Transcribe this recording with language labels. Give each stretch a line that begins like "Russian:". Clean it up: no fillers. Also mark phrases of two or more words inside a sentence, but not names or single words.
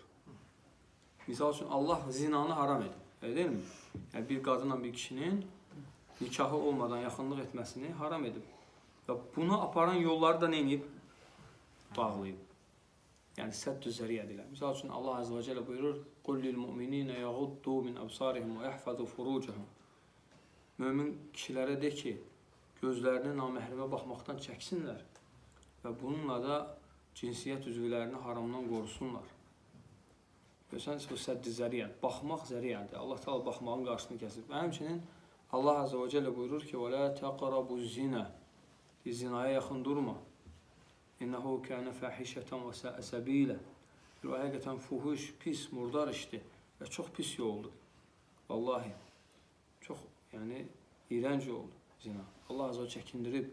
Azerbaijani: Misal üçün, Allah zinanı haram edir. Deyil mi? Yəni, bir qadınla bir kişinin nikahı olmadan yaxınlıq etməsini haram edib. Və bunu aparan yolları da neyniyib? Bağlayıb. Yəni, Sədd-ü Zəriyə deyilər. Misal üçün, Allah
Arabic: عز وجل
Azerbaijani: buyurur,
Arabic: قُلْ لِلْمُؤْمِنِينَ يَغُدُّوا مِنْ أَبْصَارِهِمْ وَيَحْفَظُوا فُرُوجَهُمْ
Azerbaijani: Mömin kişilərə de ki, gözlərini naməhrəmə baxmaqdan çəksinlər və bununla da cinsiyyət üzvlərini haramdan qorusunlar. Görürsənіз, bu Sədd-i Zəriyə, baxmaq zəriyədir. Allah Teala baxmağın qarşısını kəsir. Və həmçinin Allah
Arabic: عز وجل
Azerbaijani: buyurur ki,
Arabic: وَلَا تَقْرَبُوا الزِّنَا
Azerbaijani: Zinaya yaxın durma.
Arabic: إنه كان فاحشة و سبيلا.
Azerbaijani: Bu həqiqətən fuhuş, pis, murdar işdir və çox pis yoldur. Vallahi, çox, yəni, iğrənc yoldur zina. Allah azə çəkindirib.